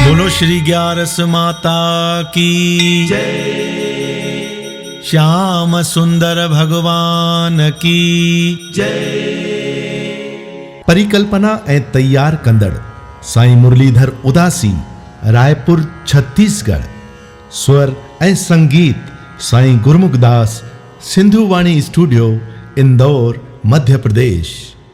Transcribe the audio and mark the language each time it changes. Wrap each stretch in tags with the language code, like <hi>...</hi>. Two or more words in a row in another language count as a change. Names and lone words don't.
<sd>श्री ग्यारस माता की श्याम सुंदर भगवान की परिकल्पना ऐं तैयार कंदड़ साईं मुरलीधर उदासी, रायपुर, छत्तीसगढ़। स्वर ऐं संगीत साईं गुरमुखदास, सिंधु वाणी स्टूडियो, इंदौर, मध्य प्रदेश।</sd>